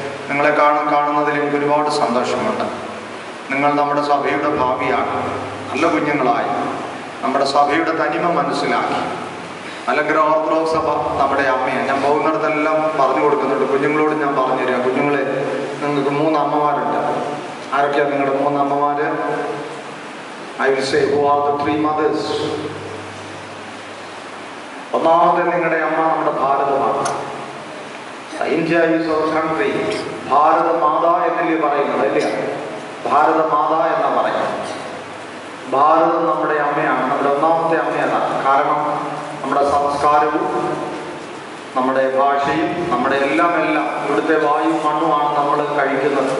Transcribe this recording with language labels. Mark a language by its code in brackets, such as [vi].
[ml] നിങ്ങളെ കാണുന്നതിൽ എനിക്ക് ഒരുപാട് സന്തോഷമുണ്ട്. നിങ്ങൾ നമ്മുടെ സഭയുടെ ഭാവിയാണ്. നല്ല കുഞ്ഞുങ്ങളായി നമ്മുടെ സഭയുടെ തനിമ മനസ്സിലാക്കി. മലങ്കര ഓർത്തഡോക്സ് സഭ നമ്മുടെ അമ്മയാണ്. ഞാൻ പോകുന്നിടത്തെല്ലാം പറഞ്ഞു കൊടുക്കുന്നുണ്ട്. കുഞ്ഞുങ്ങളോട് ഞാൻ പറഞ്ഞു തരാം, കുഞ്ഞുങ്ങളെ നിങ്ങൾക്ക് 3 അമ്മമാരുണ്ട്. ആരൊക്കെയാണ് നിങ്ങളുടെ 3 അമ്മമാര്? [en] I will say, who are the 3 mothers? [ml] ഒന്നാമത്തെ നിങ്ങളുടെ അമ്മ നമ്മുടെ ഭാരതമാണ്. [en] India is our country. [ml] ഭാരത മാതാ എന്നല്ലേ പറയുന്നത്, അല്ലേ? ഭാരത മാതാ എന്നാ പറയുന്നത്. ഭാരതം നമ്മുടെ അമ്മയാണ്, നമ്മുടെ ഒന്നാമത്തെ അമ്മയാണ്. കാരണം നമ്മുടെ സംസ്കാരവും നമ്മുടെ ഭാഷയും നമ്മുടെ എല്ലാം ഇവിടുത്തെ വായു മണ്ണുമാണ് നമ്മൾ കഴിക്കുന്നത്.